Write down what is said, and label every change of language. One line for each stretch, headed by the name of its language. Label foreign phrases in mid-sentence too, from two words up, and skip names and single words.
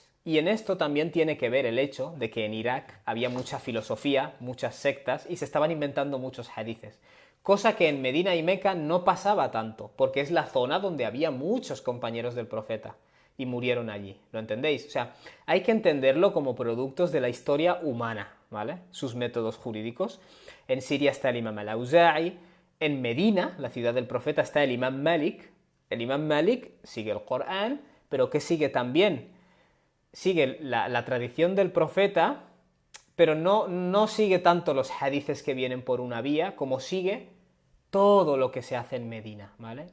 Spanish: Y en esto también tiene que ver el hecho de que en Irak había mucha filosofía, muchas sectas y se estaban inventando muchos hadices. Cosa que en Medina y Meca no pasaba tanto, porque es la zona donde había muchos compañeros del profeta y murieron allí. ¿Lo entendéis? O sea, hay que entenderlo como productos de la historia humana, ¿vale? Sus métodos jurídicos. En Siria está el Imam al-Auza'i, en Medina, la ciudad del profeta, está el Imam Malik. El Imam Malik sigue el Corán, pero ¿qué sigue también? Sigue la tradición del profeta, pero no sigue tanto los hadices que vienen por una vía, como sigue todo lo que se hace en Medina, ¿vale?